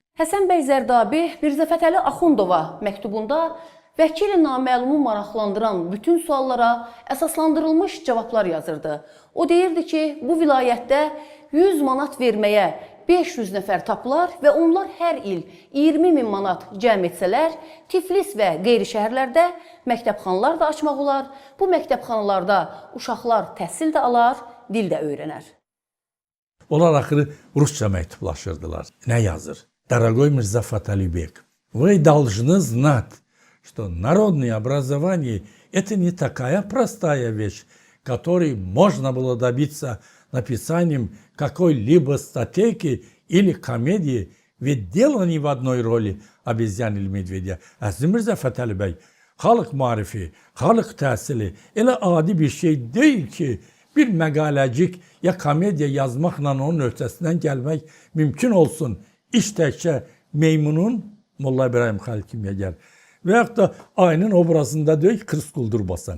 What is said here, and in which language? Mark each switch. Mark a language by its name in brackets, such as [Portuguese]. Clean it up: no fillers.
[Azerbaijani] Həsən bəy Zərdabi Mirzə Fətəli Axundova məktubunda vəkili naməlumu maraqlandıran bütün suallara əsaslandırılmış cavablar yazırdı. O deyirdi ki, bu vilayətdə 100 manat verməyə 500 nəfər tapılar və onlar hər il 20 min manat cəm etsələr, Tiflis və qeyri şəhərlərdə məktəbxanalar da açmaq olar. Bu məktəbxanalarda uşaqlar təhsil də alar, dil də öyrənər. Onlar axırı rusca məktublaşırdılar. Nə yazır? [Russian] Дорогой Мирза Фаталибек, вы должны знать, что народное образование – это не такая простая вещь, которой можно было добиться написанием какой-либо статейки или комедии, ведь дело не в одной роли обезьян или медведя. [Azerbaijani] Əziz Mirzə Fətəli bəy, xalq marifi, xalq təhsili elə adi bir şey deyil ki, bir məqaləcik ya komediya yazmaqla onun öhdəsindən gəlmək mümkün olsun. İş təkcə meymunun Molla İbrahim Xəlil Kimyəgər və yaxud da ayının obrazında deyil ki, Kırs quldur basan.